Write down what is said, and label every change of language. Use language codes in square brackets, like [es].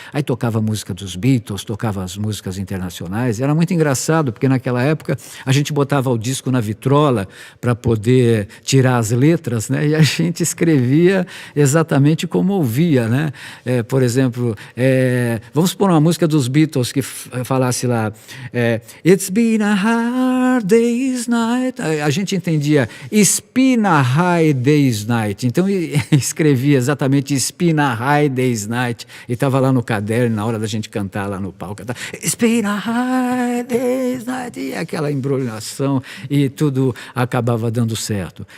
[pt] Aí tocava a música dos Beatles, tocava as músicas internacionais, era muito engraçado, porque naquela época a gente botava o disco na vitrola para poder tirar as letras, né? E a gente escrevia exatamente como ouvia, né? Por exemplo, vamos pôr uma música dos Beatles que falasse lá, [en] It's been a hard day's night. [pt] A gente entendia [en] It's been a high day's night. [pt] Então escrevia exatamente [en] It's been a high day's night, [pt] e estava lá no caderno na hora da gente cantar lá no palco. [en] It's been a high day's night, [pt] e aquela embrulhação, e tudo acabava dando certo.